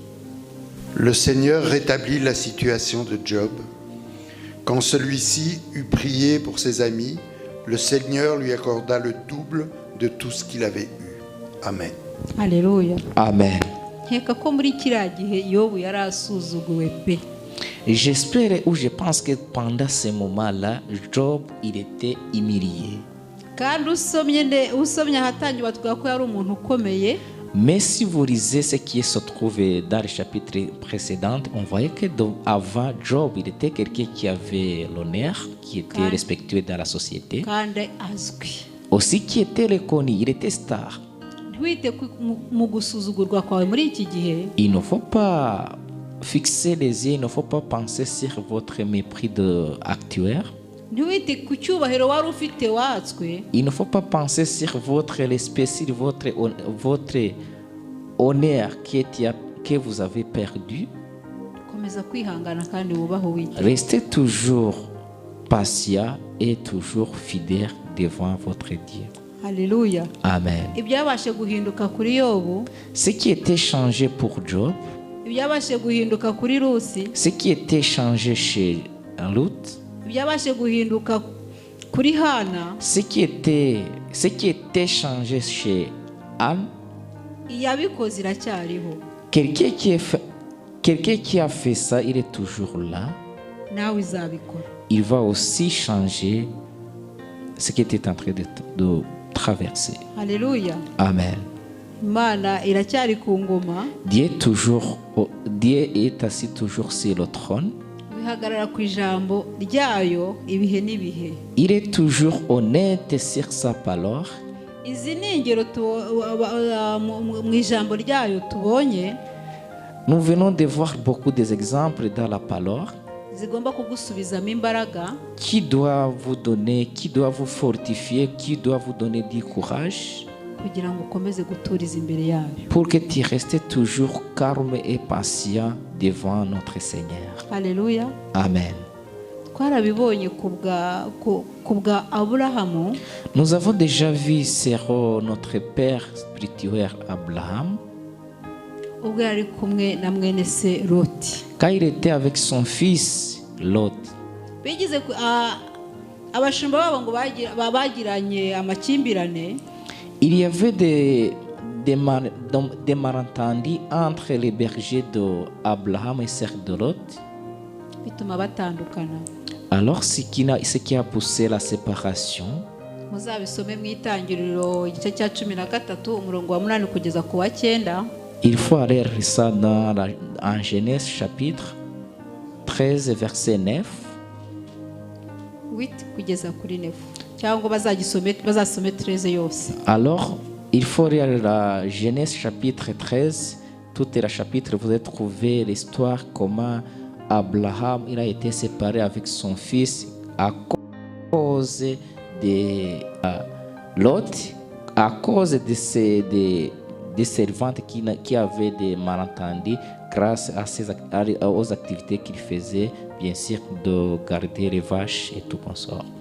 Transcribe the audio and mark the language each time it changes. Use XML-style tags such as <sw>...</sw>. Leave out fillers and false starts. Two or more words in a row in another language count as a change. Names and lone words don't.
<fr>Le Seigneur rétablit la situation de Job. Quand celui-ci eut prié pour ses amis, le Seigneur lui accorda le double de tout ce qu'il avait eu. Amen. Alléluia. Amen.</fr> <rw>Nkeka ko muri kiriya gihe Yobu yari asuzuguwe pe.</rw> <fr>J'espère ou je pense que pendant ce moment-là, Job, il était humilié.</fr> <rw>Kandi usomye ahatangiye batubwira ko yari umuntu ukomeye.</rw> <fr>Mais si vous lisez ce qui se trouve dans le chapitre précédent, on voyait que avant Job, il était quelqu'un qui avait l'honneur, qui était respecté dans la société.</fr> <rw>Kandi azwi.</rw> <fr>Aussi qui était reconnu, il était star.</fr> <rw>Ntiwite mu gusuzugurwa kwawe muri iki gihe.</rw> <fr>Il ne faut pas fixer les yeux, il ne faut pas penser sur votre mépris actuaire.</fr> <rw>Ntiwite ku cyubahiro wari ufite watswe.</rw> <fr>Il ne faut pas penser sur votre respect, sur votre honneur que vous avez perdu.</fr> <rw>Komeza kwihangana kandi wubahe Uwiteka.</rw> <fr>Restez toujours patient et toujours fidèle devant votre Dieu. Alléluia. Amen.</fr> <rw>Ibyabashe guhinduka kuri Yobu,</rw> <fr>Ce qui était changé pour Job,</fr> <rw>ibyabashe guhinduka kuri Rusi,</rw> <fr>ce qui était changé chez Ruth,</fr> <rw>ibyabashe guhinduka kuri Hana,</rw> <fr>ce qui était changé chez Anne,</fr> <rw>iyabikoze iracyariho.</rw> <fr>quelqu'un qui a fait ça, il est toujours là.</fr> <rw>Nawe izabikora.</rw> <fr>Il va aussi changer ce qui était en train de traverser. Alléluia. Amen.</fr> <rw>Imana iracyari ku ngoma.</rw> <fr>Dieu est assis toujours sur le trône.</fr> <rw>Bihagarara ku ijambo ryayo ibihe n'ibihe.</rw> <fr>Il est toujours honnête sur sa parole.</fr> <rw>Izi ni ingero mu ijambo ryayo tubonye.</rw> <fr>Nous venons de voir beaucoup d'exemples dans la parole</fr> <rw>Zigomba kugusubizamo imbaraga.</rw> <fr>qui doit vous donner, qui doit vous fortifier, qui doit vous donner du courage</fr> <rw>Kugira ngo ukomeze guturiza imbere yayo.</rw> <fr>pour que tu restes toujours calme et patient devant notre Seigneur. Alléluia. Amen.</fr> <rw>Twarabibonye ku bwa Aburahamu.</rw> <fr>Nous avons déjà vu notre père spirituel Abraham</fr> <rw>Ubwo yari kumwe na mwene se Loti.</rw> <fr>quand il était avec son fils Lot.</fr> <rw>Bigize abashumba babo ngo bagiranye amakimbirane.</rw> <fr>Il y avait des malentendus entre les bergers d'Abraham et ceux de Lot.</fr> <rw>Bituma batandukana.</rw> <fr>Alors ce qui a poussé la séparation,</fr> <rw>Muzabisome mu itangiriro igice cya 13 umurongo wa 8 kugeza ku wa 9.</rw> <fr>il faut aller ça en Genèse chapitre 13 verset 9.</fr> <rw>8 kugeza kuri 9. Cyangwa bazasome 13 yose.</rw> <fr>Alors, il faut lire la Genèse chapitre 13. Tout le chapitre, vous allez trouver l'histoire comment Abraham il a été séparé avec son fils à cause de Lot, à cause de des servantes qui avaient des malentendus grâce aux activités qu'il faisait, bien sûr, de garder les vaches et tout consort.</fr>